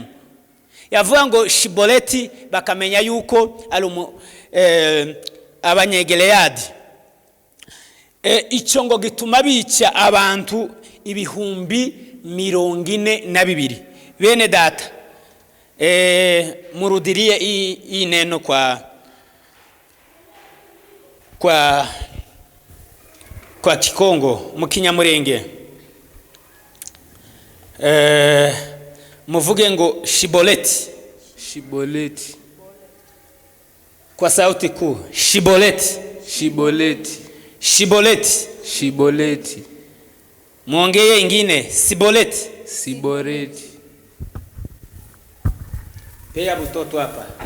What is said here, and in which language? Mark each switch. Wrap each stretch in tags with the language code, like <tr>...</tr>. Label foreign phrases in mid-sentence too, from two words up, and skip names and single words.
<rw>Yavuga ngo shiboleti bakamenya yuko ari abanyegeleyadi. Icyo ngo gituma bica abantu 42,000. Bene data, murudiriye</rw> <sw>iyi neno kwa Kikongo</sw> <rw>mu Kinyamurenge. Muvuge ngo shiboleti. Shiboleti.</rw> <sw>Kwa sauti kuu, shiboleti. Shiboleti. Shiboleti. Shiboleti. Muongeye ingine, siboleti. Siboleti. Pea mtoto hapa.</sw>